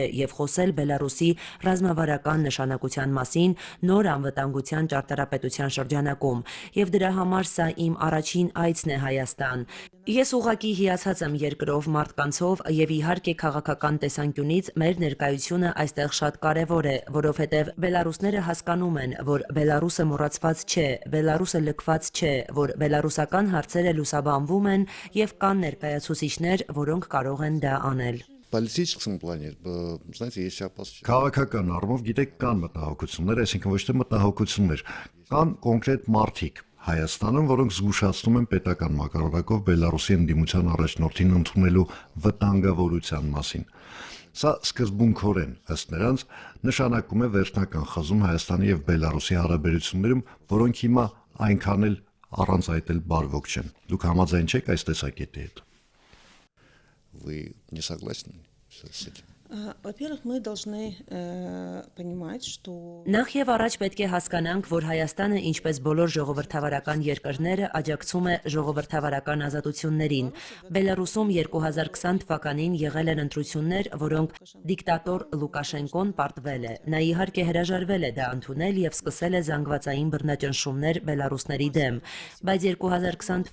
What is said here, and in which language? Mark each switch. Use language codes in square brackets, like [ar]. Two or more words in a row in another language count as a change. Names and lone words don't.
[hy] եւ խոսել Բելարուսի ռազմավարական նշանակության մասին, նոր անվտանգության ճարտարապետության շրջանակում, եւ դրա համար սա իմ առաջին այցն է Հայաստան։ Ես ուղղակի հիացած եմ երկրով, մարդկանցով եւ իհարկե քաղաքական տեսանկյունից մեր ներկայությունը այստեղ շատ կարեւոր է, որովհետեւ բելարուսները հասկանում են, որ Բելարուսը մոռացված չէ, Բելարուսը լքված չէ, որ բելարուսական հարցերը լուսաբանվում են եւ կան ներկայացուցիչներ, որոնք կարող են դա անել։ [ru] В политическом плане, знаете, есть опасность. [hy] Քաղաքական առումով գիտեք կան մտահոգություններ, այսինքն ոչ թե մտահոգություններ, կան կոնկրետ մարդիկ Հայաստանում, որոնք զգուշացնում են պետական մակարդակով Բելարուսի ընդդիմության առաջնորդին ընդունելու վտանգավորության մասին։ Սա սկզբունքորեն, ըստ նրանց, նշանակում է վերջնական խզում Հայաստանի եւ Բելարուսի հարաբերություններում, որոնք հիմա այնքան էլ առանց այդ էլ բարվոք չեն։ Դուք համաձայն չեք այս տեսակետի հետ։ [ru] Вы не согласны с этим? Во-первых, мы должны понимать, что [hy] Նախ եւ առաջ պետք է հասկանանք, որ Հայաստանը, ինչպես բոլոր ժողովրդավարական երկրները, աջակցում է ժողովրդավարական ազատություններին։ Բելարուսում 2020 թվականին եղել են ընտրություններ, որոնք դիկտատոր Լուկաշենկոն պարտվել է։ Նա իհարկե հրաժարվել է դա ընդունել եւ սկսել է զանգվածային բռնաճնշումներ բելարուսների դեմ, բայց 2020